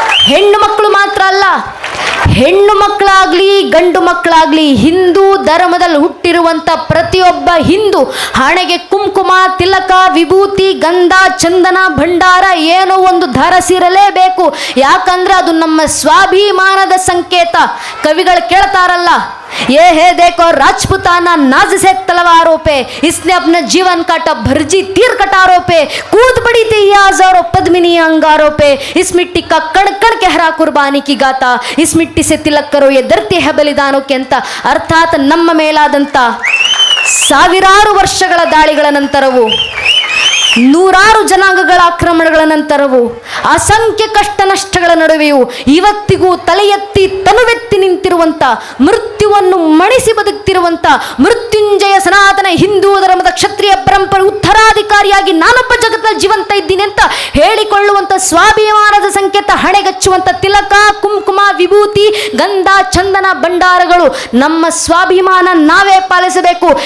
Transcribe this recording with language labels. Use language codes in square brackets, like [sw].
[kn] ಹೆಣ್ಣು ಮಕ್ಕಳು ಮಾತ್ರ ಅಲ್ಲ, ಹೆಣ್ಣು ಮಕ್ಕಳಾಗ್ಲಿ ಗಂಡು ಮಕ್ಕಳಾಗ್ಲಿ ಹಿಂದೂ ಧರ್ಮದಲ್ಲಿ ಹುಟ್ಟಿರುವಂತ ಪ್ರತಿಯೊಬ್ಬ ಹಿಂದೂ ಹಣೆಗೆ ಕುಂಕುಮ, ತಿಲಕ, ವಿಭೂತಿ, ಗಂಧ, ಚಂದನ, ಭಂಡಾರ ಏನೋ ಒಂದು ಧರಿಸಿರಲೇಬೇಕು. ಯಾಕಂದ್ರೆ ಅದು ನಮ್ಮ ಸ್ವಾಭಿಮಾನದ ಸಂಕೇತ. ಕವಿಗಳು ಕೇಳ್ತಾರಲ್ಲ, [hi] ये है देखो राजपुताना नाज से तलवारों पे, इसने अपना जीवन काटा भर्जी तीर कटारों पे, कूद पड़ी थी ये हजारों पद्मिनी अंगारों पे, इस मिट्टी का कण कण कहरा कुर्बानी की गाता, इस मिट्टी से तिलक करो ये धरती है बलिदानों के ಅಂತ. [kn] ಅರ್ಥಾತ್ ನಮ್ಮ ಮೇಲಾದಂತ ಸಾವಿರಾರು ವರ್ಷಗಳ ದಾಳಿಗಳ ನಂತರವೂ, ನೂರಾರು ಜನಾಂಗಗಳ ಆಕ್ರಮಣಗಳ ನಂತರವೂ, ಅಸಂಖ್ಯ ಕಷ್ಟ ನಷ್ಟಗಳ ನಡುವೆಯೂ ಇವತ್ತಿಗೂ ತಲೆ ಎತ್ತಿ ತನುವೆತ್ತಿ ನಿಂತಿರುವಂತ, ಮೃತ್ಯುವನ್ನು ಮಣಿಸಿ ಬದುಕ್ತಿರುವಂತ ಮೃತ್ಯುಂಜಯ ಸನಾತನ ಹಿಂದೂ ಧರ್ಮದ ಕ್ಷತ್ರಿಯ ಪರಂಪರೆ ಉತ್ತರಾಧಿಕಾರಿಯಾಗಿ ನಾನೊಬ್ಬ ಜಗತ್ತಿನಲ್ಲಿ ಜೀವಂತ ಇದ್ದೀನಿ ಅಂತ ಹೇಳಿಕೊಳ್ಳುವಂತ ಸ್ವಾಭಿಮಾನದ ಸಂಕೇತ ಹಣೆಗಚ್ಚುವಂತ ತಿಲಕ, ಕುಂಕುಮ, ವಿಭೂತಿ, ಗಂಧ, ಚಂದನ, ಭಂಡಾರಗಳು ನಮ್ಮ ಸ್ವಾಭಿಮಾನ ನಾವೇ ಪಾಲಿಸಬೇಕು.